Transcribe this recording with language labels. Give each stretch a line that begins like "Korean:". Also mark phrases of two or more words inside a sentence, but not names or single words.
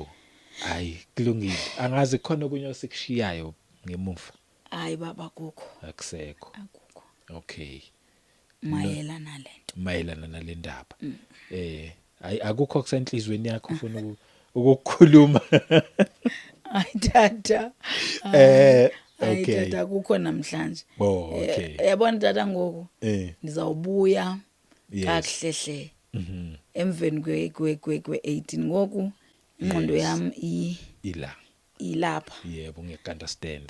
Zulu: Hayi kulungile angazi khona okunye osikushiyayo ngemuva.
Xhosa: Hayi baba kukho Akusekho. Akukho.
English: Okay.
Zulu: Mayelana nale ndaba. Hayi akukho kusenhlizweni yakho ufuna ukukhuluma.
Xhosa: Hayi tata.
English: Okay.
Xhosa: Tata kukho namhlanje.
English: Okay.
Xhosa: Yabona tata ngoku ndizawubuya kakuhlehle. Emveni kwe-18 ngoku ingqondo yami ilapha.
Zulu: Yebo ngiyaunderstand.